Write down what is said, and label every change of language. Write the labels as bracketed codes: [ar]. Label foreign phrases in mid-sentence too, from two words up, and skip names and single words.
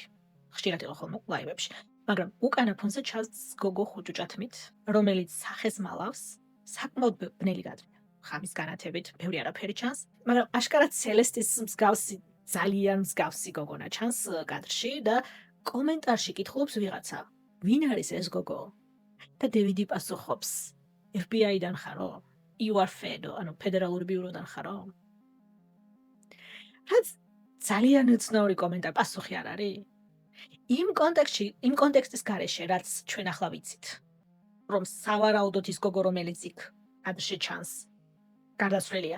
[ka] ხშირად იყო ხოლმე ლაივებში. მაგრამ უკანა ფონზე ჩანს გოგო ხუჭუჭათმით, რომელიც სახეს მალავს, საკმაოდ ბნელი კადრია. ხამის განათებით, ბევრი არაფერი ჩანს, მაგრამ აშკარად სელესტის ძალიან მსგავსი გოგონა ჩანს კადრში და კომენტარში კითხულობს ვიღაცა, ვინ არის ეს გოგო? და დევიდი პასუხობს, FBI-დან ხარო? [en] You are Fed, [ka] ანუ ფედერალური ბიუროდან ხარო? რაც ძალიან უცნაური კომენტარი, პასუხი არ არის? იმ კონტექსტის გარეშე, რაც ჩვენ ახლა ვიცით, რომ სავარაუდოდ ის გოგო, რომელიც იქ კადრში ჩანს, გარდაცვლილია.